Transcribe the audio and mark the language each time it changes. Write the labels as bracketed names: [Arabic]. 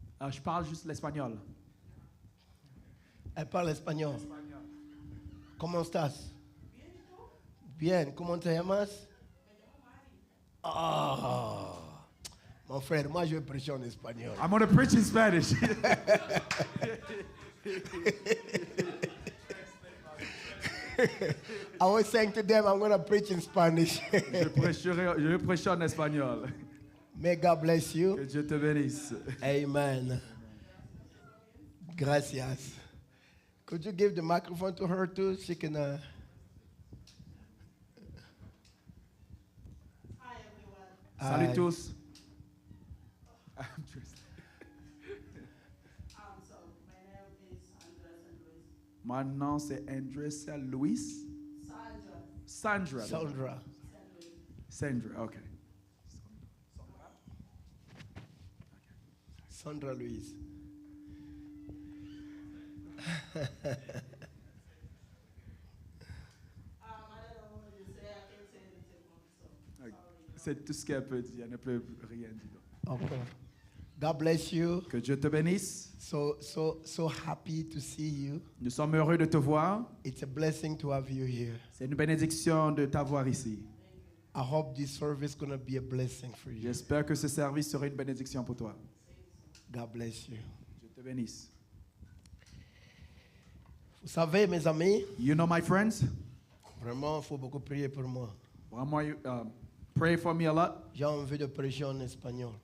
[French] Je parle juste l'espagnol. Elle parle espagnol. Comment [Spanish] estás? Bien. [French] Comment [Spanish] te llamas? [French] Ah, mon frère, moi je vais prêcher en espagnol. [English] I'm going to preach in Spanish. I was saying to them, I'm going to preach in Spanish. [French] Je vais prêcher en espagnol. [English] May God bless you. [French] Que Dieu te bénisse. [Spanish] Amen. Gracias. [English] Could you give the microphone to her too? She can. Hi everyone. [French] Salut tous. [English] So my name is Andres and Luis. [French] Mon nom c'est Andressa Luis. [English] Sandra. Sandra. Sandra. Sandra, okay. Sandra Louise. I don't know what you say. I can't say anything more. So sorry. [French] C'est tout ce qu'elle peut dire, elle ne peut rien dire. [English] Okay. God bless you. [French] Que Dieu te bénisse. [English] So happy to see you. [French] Nous sommes heureux de te voir. [English] It's a blessing to have you here. [French] C'est une bénédiction de t'avoir ici. [English] I hope this service is going to be a blessing for you. [French] J'espère que ce service sera une bénédiction pour toi. [English] God bless you. [French] Dieu te bénisse. Vous savez, mes amis, [English] You know, my friends, [French] vraiment, il faut beaucoup prier pour moi. [English] vraiment, pray for me a lot. [French] J'ai envie de prêcher en espagnol.